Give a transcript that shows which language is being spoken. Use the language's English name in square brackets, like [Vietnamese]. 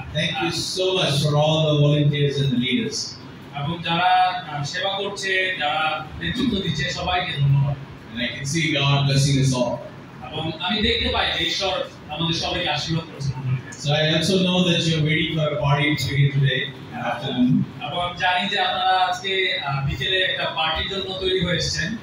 [English] Thank you so much for all the volunteers and the leaders. [Bangla] এবং যারা সেবা করছে, যারা নেতৃত্ব দিচ্ছে সবাইকে ধন্যবাদ। [English] And I can see God blessing us all. [Bangla] এবং আমি দেখতে পাই যে ঈশ্বর আমাদের সবাইকে আশীর্বাদ করেছেন। [English] So I also know that you're waiting for a party to begin today afternoon. [Bangla] এবং আমি জানি যে আপনারা আজকে বিকেলে একটা পার্টির জন্য তৈরি হয়ে এসেছেন।